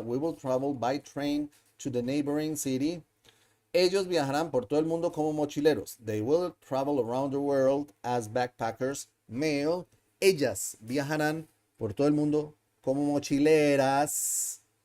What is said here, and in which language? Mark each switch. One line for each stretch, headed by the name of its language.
English: We will travel by train to the neighboring city.
Spanish: Ellos viajarán por todo el mundo como mochileros.
English: They will travel around the world as backpackers. Male.
Spanish: Ellas viajarán por todo el mundo como mochileras.